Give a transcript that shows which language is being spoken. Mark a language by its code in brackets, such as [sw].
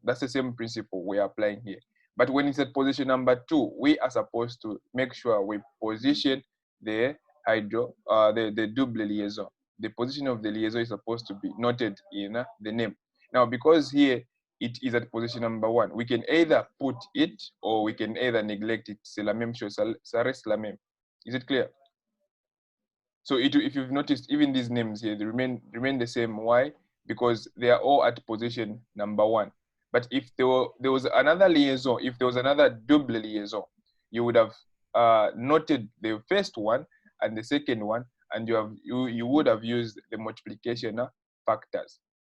[en] That's the same principle we are applying here. But when it's at position number 2, we are supposed to make sure we position the the double liaison. The position of the liaison is supposed to be noted in the name. Now, because here it is at position number 1, we can either put it or we can either neglect it. [fr] C'est la même chose, ça reste la même. [en] Is it clear? So if you've noticed, even these names here, they remain the same. Why? Because they are all at position number 1. But if there was another liaison, if there was another double liaison, you would have noted the first one and the second one, and you would have used the multiplication factors.